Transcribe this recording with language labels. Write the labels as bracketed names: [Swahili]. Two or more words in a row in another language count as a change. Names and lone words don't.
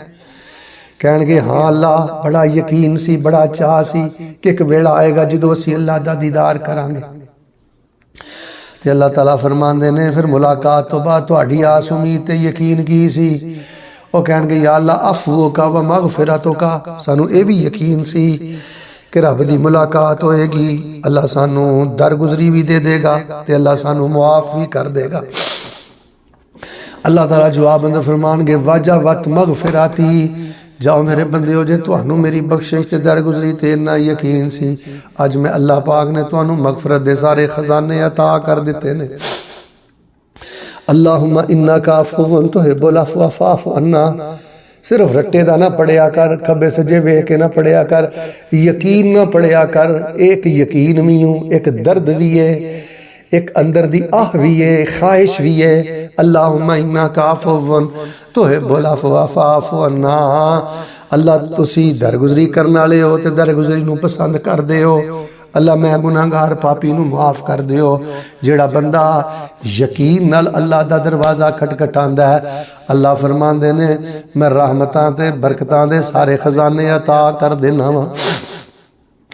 [Punjabi] کہنگے ہاں اللہ بڑا یقین سی، بڑا چاہ سی کہ ایک ویلا آئے گا جو اسیں اللہ دا دیدار کراں گے. تے اللہ تعالیٰ فرماندے نے فیر ملاقات تو بعد تہاڈی آس امید تے یقین کی سی? او کہنگے [Arabic] يا الله عفوك ومغفرتك, [Punjabi] سانوں اے بھی یقین سی کہ رب کی ملاقات ہوئے گی، اللہ سانوں درگزری بھی دے دے گا تے اللہ سانوں معاف بھی کر دے گا. اللہ تعالیٰ جواب اندر فرمانگے [Arabic] وجبت مغفرتي, [Punjabi] جاؤ میرے بندے ہو جے تہانوں میری بخشش تے درگزری تے اِنّا یقین سی، اج میں اللہ پاک نے تہانوں مغفرت دے سارے خزانے عطا کر دتے نے. [Arabic] اللهم إنك عفو تحب العفو فاعف عنا, [Punjabi] صرف رٹے کا نہ پڑھیا کر، کھبے سجے ویکھ کے نہ پڑھیا کر، یقین نہ پڑھیا کر. ایک یقین بھی ہوں، ایک درد بھی ہے، ایک اندر دی آہ بھی ہے، خواہش بھی ہے. [Arabic] اللهم إنك عفو تحب العفو فاعف عنا, [Punjabi] اللہ تسی درگزری کرنے والے ہو تو درگزری نوں پسند کردے ہو. اللہ میں گناہگار پاپی نوں معاف کر دیو۔ جیڑا بندا یقین نال اللہ دا دروازہ کھٹکھٹاندا ہے، اللہ فرماندے نے میں رحمتاں تے برکتاں دے سارے خزانے عطا کر دینا وا.